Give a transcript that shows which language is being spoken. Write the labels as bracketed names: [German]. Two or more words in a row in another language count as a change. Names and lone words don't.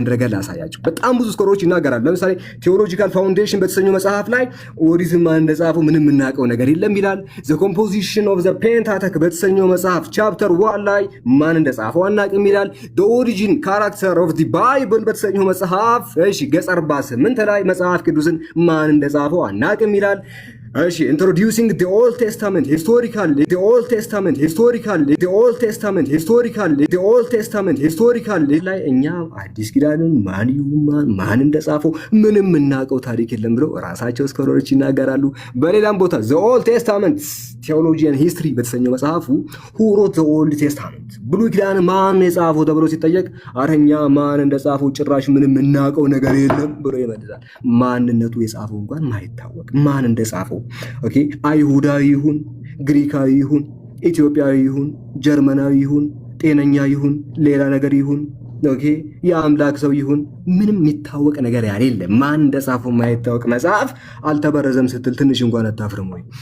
[Amharic] ነገር ላሳያችሁ። በጣም ብዙ ስኮሮች ይናገራሉ። ለምሳሌ ቴዎሎጂካል ፋውንዴሽን በተሰኘው መጽሐፍ ላይ ኦሪዝም ማን እንደጻፈው ምንም የምናውቀው ነገር የለም ይላል። ዘ ኮምፖዚሽን ኦፍ ዘ ፔንታተክ በተሰኘው መጽሐፍ ቻፕተር 1 ላይ ማን እንደጻፈው አናውቅም ይላል። ዘ ኦሪጂን ካራክተር ኦፍ ዘ ባይብል በተሰኘው መጽሐፍ ገጽ 48 ላይ መጽሐፍ ቅዱስን ማን እንደጻፈው አናውቅም ይላል። እሺ introducing the Old Testament historically ላይ እኛ አዲስ ኪዳንን ማን እንደጻፈው ምንም የምናውቀው ታሪክ የለም ብለው ራሳቸው ስኮለሮች ይናገራሉ። በሌላም ቦታ the Old Testament Theology and History በተሰኘው መጽሐፉ [English] who wrote the Old Testament [Amharic] ብሉይ ኪዳን ማን የጻፈው ተብሎ ሲጠየቅ አረኛ ማን እንደጻፈው ጭራሽ ምንም የምናውቀው ነገር የለም ብሎ ይመልሳል። ማንነቱ የጻፈው እንኳን ማይታወቅ ማን እንደጻፈው። ኦኬ አይሁዳዊ ይሁን ግሪካዊ ይሁን ኢትዮጵያዊ ይሁን ጀርመናዊ ይሁን ጤነኛ ይሁን ሌላ ነገር ይሁን ኦኬ የአምላክ ሰው ይሁን ምንም የሚታወቅ ነገር ያሌለ ማን እንደጻፈው ማይታወቅ መጽሐፍ አልተበረዘም ስትል ትንሽ እንኳን አታፍርም ወይ?